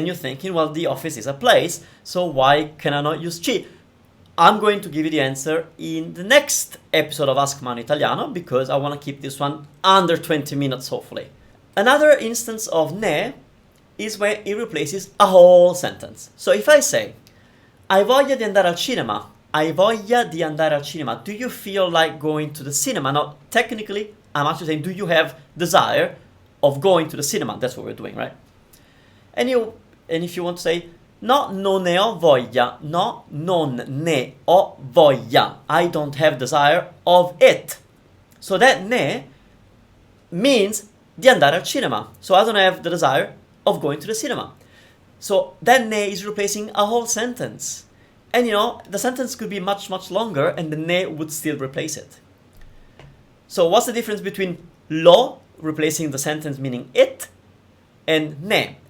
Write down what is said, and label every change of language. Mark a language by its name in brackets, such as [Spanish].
[English] And you're thinking, well, the office is a place, so why can I not use ci? I'm going to give you the answer in the next episode of Ask Manu Italiano because I want to keep this one under 20 minutes, hopefully. Another instance of ne is when it replaces a whole sentence. So if I say, [Italian] hai voglia di andare al cinema, hai voglia di andare al cinema, [English] do you feel like going to the cinema? Now, technically, I'm actually saying, do you have desire of going to the cinema? That's what we're doing, right? And if you want to say, [Italian] no, non ne ho voglia, [English] no, non ne ho voglia, I don't have desire of it. So that ne means [Italian] di andare al cinema. [English] So I don't have the desire of going to the cinema. So that ne is replacing a whole sentence. And the sentence could be much, much longer and the ne would still replace it. So what's the difference between lo, replacing the sentence meaning it, and ne?